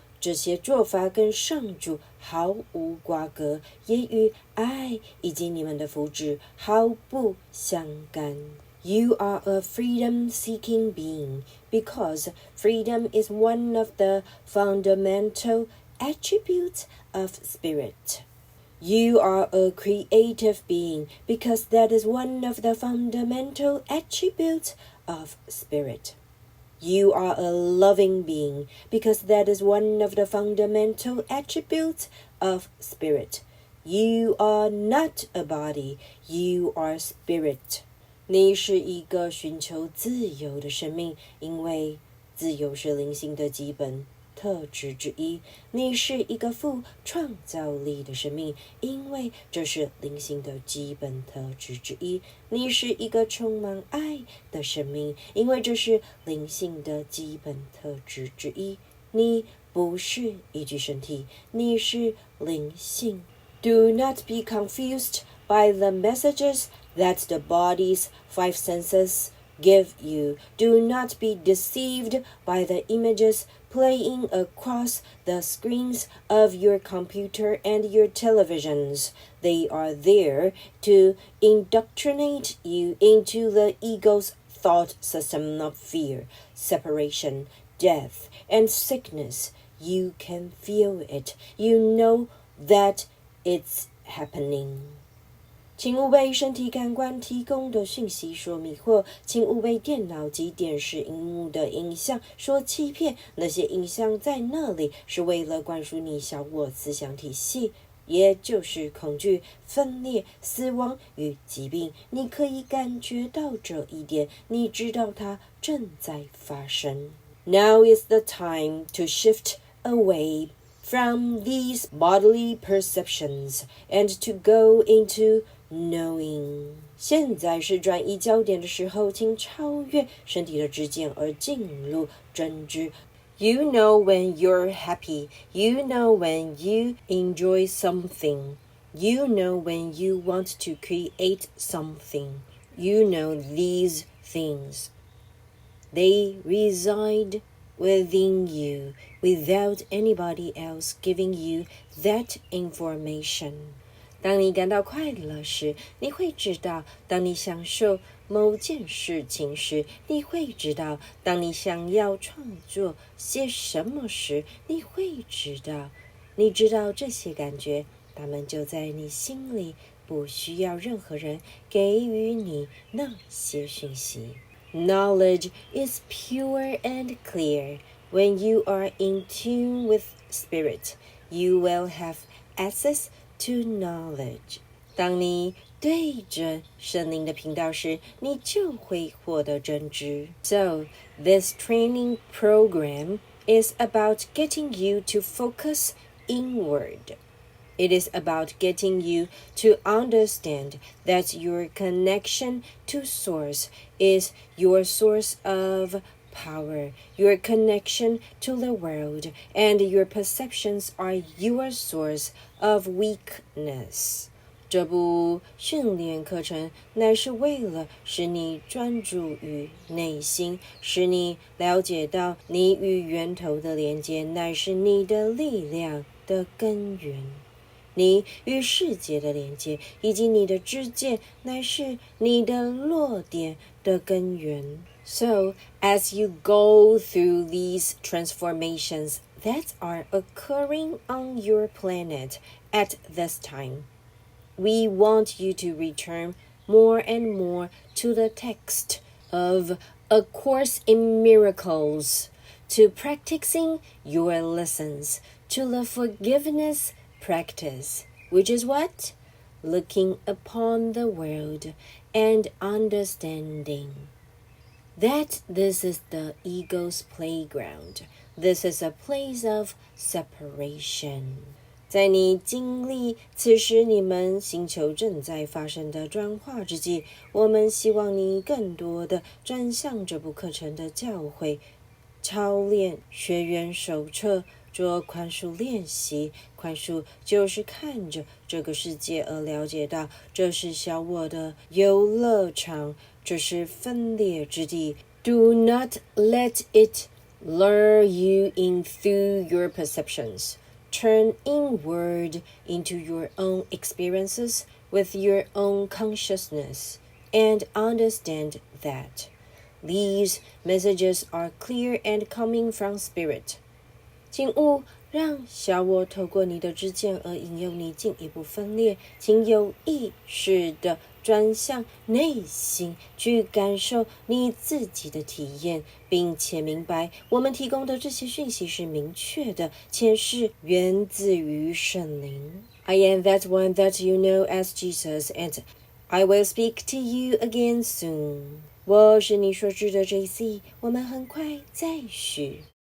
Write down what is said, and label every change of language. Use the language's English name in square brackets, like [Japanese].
[Chinese] 这些做法跟上主毫无瓜葛，也与爱以及你们的福祉毫不相干。 [English] You are a freedom-seeking being because freedom is one of the fundamental attributes of spirit. You are a creative being because that is one of the fundamental attributes of spirit. You are a loving being because that is one of the fundamental attributes of spirit. You are not a body, you are spirit. [Chinese] 你是一个寻求自由的生命，因为自由是灵性的基本特质之一。你是一个富创造力的生命，因为这是灵性的基本特质之一。你是一个充满爱的生命，因为这是灵性的基本特质之一。你不是一具身体，你是灵性。 [English] Do not be confused by the messages that the body's 5 senses give you. Do not be deceived by the images playing across the screens of your computer and your televisions. They are there to indoctrinate you into the ego's thought system of fear, separation, death, and sickness. You can feel it. You know that it's happening. [Chinese] 请勿被身体感官提供的讯息所迷惑，请勿被电脑及电视荧幕的影像所欺骗。那些影像在那里是为了灌输你小我思想体系，也就是恐惧、分裂、死亡与疾病。你可以感觉到这一点，你知道它正在发生。 [English] Now is the time to shift away from these bodily perceptions and to go into knowing. [Chinese] 现在是转移焦点的时候，请超越身体的知见而进入真知。 [English] You know when you're happy. You know when you enjoy something. You know when you want to create something. You know these things. They reside within you without anybody else giving you that information. [Chinese] 当你感到快乐时，你会知道；当你享受某件事情时，你会知道；当你想要创作些什么时，你会知道。你知道这些感觉，它们就在你心里，不需要任何人给予你那些讯息。 [English] knowledge is pure and clear. When you are in tune with spirit, you will have access to knowledge. [Chinese] 当你对着圣灵的频道时，你就会获得真知。 [English] So, this training program is about getting you to focus inward. It is about getting you to understand that your connection to Source is your source of power, your connection to the world, and your perceptions are your source of weakness. [Chinese] 这部训练课程乃是为了使你专注于内心，使你了解到你与源头的连接乃是你的力量的根源，你与世界的连接以及你的知见乃是你的落点的根源。 [English] So, as you go through these transformations that are occurring on your planet at this time, we want you to return more and more to the text of A Course in Miracles, to practicing your lessons, to the forgiveness practice, which is what? Looking upon the world and understanding that this is the ego's playground. This is a place of separation. [Chinese] 在你经历此时你们星球正在发生的转化之际，我们希望你更多的转向这部课程的教诲，操练学员手册，做宽恕练习。宽恕就是看着这个世界而了解到，这是小我的游乐场，这是分裂之地。 [English] Do not let it lure you in through your perceptions.Turn inward into your own experiences with your own consciousness and understand that these messages are clear and coming from spirit. [Chinese] 请勿让小我透过你的知见而引诱你进一步分裂，请有意识地转向内心去感受你自己的体验，并且明白我们提供的这些讯息是明确的，且是源自于圣灵。 [English] I am that one that you know as Jesus, and I will speak to you again soon. [Chinese] 我是你所知的JC，我们很快再续。